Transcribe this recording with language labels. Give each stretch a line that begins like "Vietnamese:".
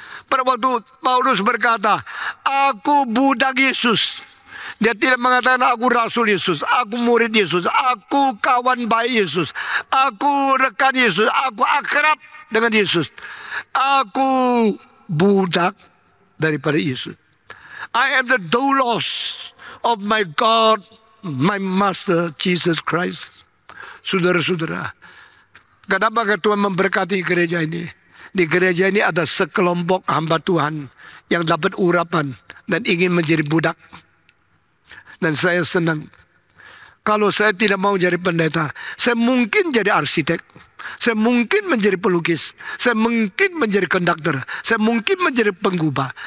Indonesian: Pada waktu Paulus berkata, aku budak Yesus. Dia tidak mengatakan aku rasul Yesus, aku murid Yesus, aku kawan baik Yesus, aku rekan Yesus, aku akrab dengan Yesus. Aku budak daripada Yesus.
English: I am the doulos of my God, my Master Jesus Christ.
Indonesian: Saudara-saudara, kenapa Tuhan memberkati gereja ini? Di gereja ini ada sekelompok hamba Tuhan yang dapat urapan dan ingin menjadi budak. Dan saya senang. Kalau saya tidak mau jadi pendeta, saya mungkin jadi arsitek, saya mungkin menjadi pelukis, saya mungkin menjadi konduktor, saya mungkin menjadi penggubah.